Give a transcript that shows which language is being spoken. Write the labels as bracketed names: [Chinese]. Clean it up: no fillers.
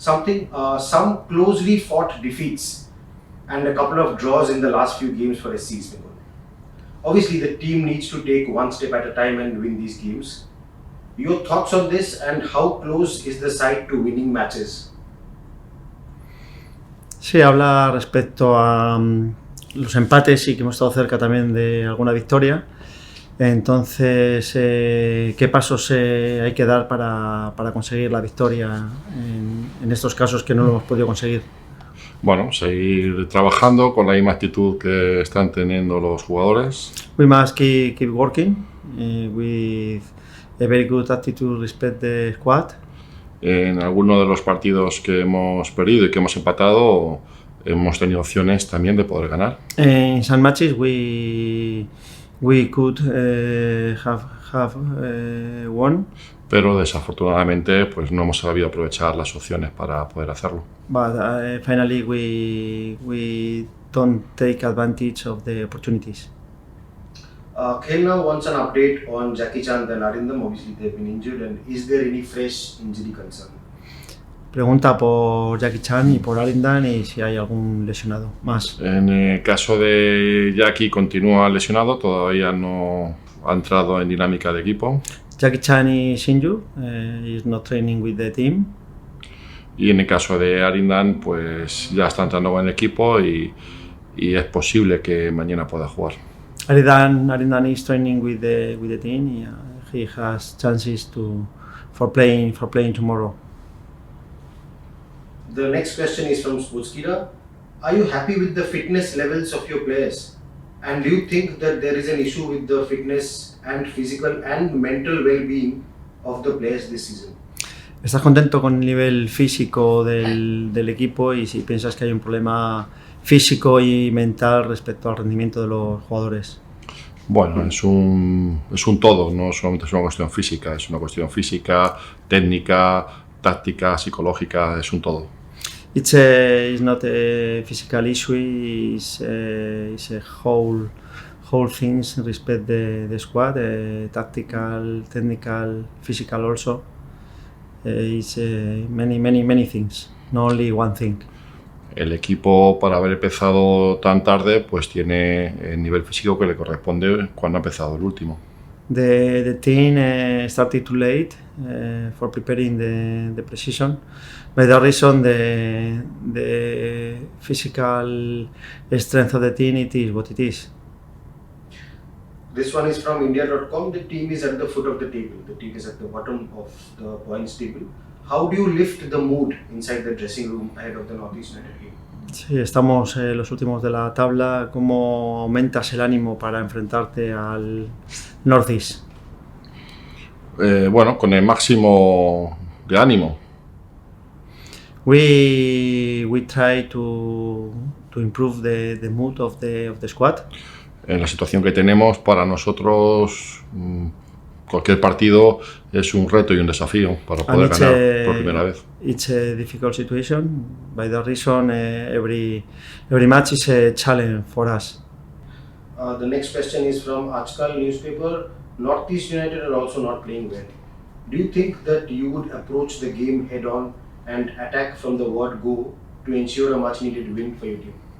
[English] Some closely fought defeats and a couple of draws in the last few games for SCEB Bengal. Obviously, the team needs to take one step at a time and win these games. Your thoughts on this and how close is the side to winning matches? [Spanish] Sí, habla respecto a los empates y que hemos estado cerca también de alguna victoria. Entonces, ¿qué pasos hay que dar para conseguir la victoria en estos casos que no lo hemos podido conseguir? Bueno, seguir trabajando con la misma actitud que están teniendo los jugadores. [English] We must keep working with a very good attitude, respect the squad. [Spanish] En algunos de los partidos que hemos perdido y que hemos empatado, hemos tenido opciones también de poder ganar. [English] In some matches we could have won. [Spanish] Pero desafortunadamente pues no hemos sabido aprovechar las opciones para poder hacerlo. [English] But finally we don't take advantage of the opportunities. Khel now wants an update on Jackie Chan and Arindam. Obviously, they've been injured, and is there any fresh injury concern? [Spanish] Pregunta por Jackie Chan y por Arindam y si hay algún lesionado más. En el caso de Jackie continúa lesionado, todavía no ha entrado en dinámica de equipo. [English] Jackie Chan is injured, is not training with the team. [Spanish] Y en el caso de Arindam, pues ya está entrando en el equipo y es posible que mañana pueda jugar. [English] Arindam is training with the team. He has chances for playing tomorrow. The next question is from Sportskira. Are you happy with the fitness levels of your players? And do you think that there is an issue with the fitness and physical and mental well-being of the players this season? [Spanish] ¿Estás contento con el nivel físico del equipo y si piensas que hay un problema físico y mental respecto al rendimiento de los jugadores? Bueno, es un todo, no solamente es una cuestión física, es una cuestión física, técnica, táctica, psicológica, es un todo. [English] It's not a physical issue, it's a whole things respect the squad, tactical, technical, physical also. It's many things, not only one thing. [Spanish] El equipo, para haber empezado tan tarde, pues tiene el nivel físico que le corresponde cuando ha empezado el último. [English] The team started too late for preparing the pre-season. By that reason, the physical strength of the team it is what it is. This one is from India.com. The team is at the foot of the table. The team is at the bottom of the points table. How do you lift the mood inside the dressing room ahead of the NorthEast United game? [Spanish] Sí, estamos los últimos de la tabla. ¿Cómo aumentas el ánimo para enfrentarte al NorthEast? Bueno, con el máximo de ánimo. [English] We try to improve the mood of the squad. [Spanish] En la situación que tenemos, para nosotros cualquier partido es un reto y un desafío para poder ganar por primera vez. [English] It's a difficult situation. By that reason, every match is a challenge for us. The next question is from Ajkal newspaper. NorthEast United are also not playing well. Do you think that you would approach the game head-on and attack from the word go to ensure a much-needed win for your team?